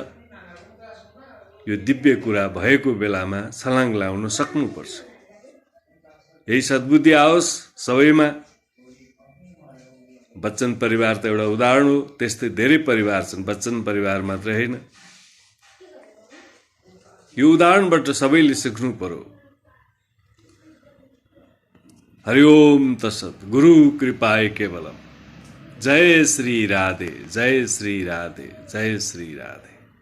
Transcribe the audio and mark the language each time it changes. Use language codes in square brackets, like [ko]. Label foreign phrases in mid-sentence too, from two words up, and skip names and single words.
[ne] यो दिव्य कुरा भएको बेलामा छलाङ लाउन सक्नुपर्छ। यही सद्बुद्धि आओस् सबैमा। बच्चन परिवार त एउटा उदाहरण हो, त्यस्तै धेरै परिवार छन्, बच्चन परिवार मात्र होइन। यो उदाहरणबाट सबैले सिक्नु पर्यो। [sa] हरिओम तत्सत्। गुरु कृपाय केवलम। [hi] जय श्री राधे, जय श्री राधे, जय श्री राधे।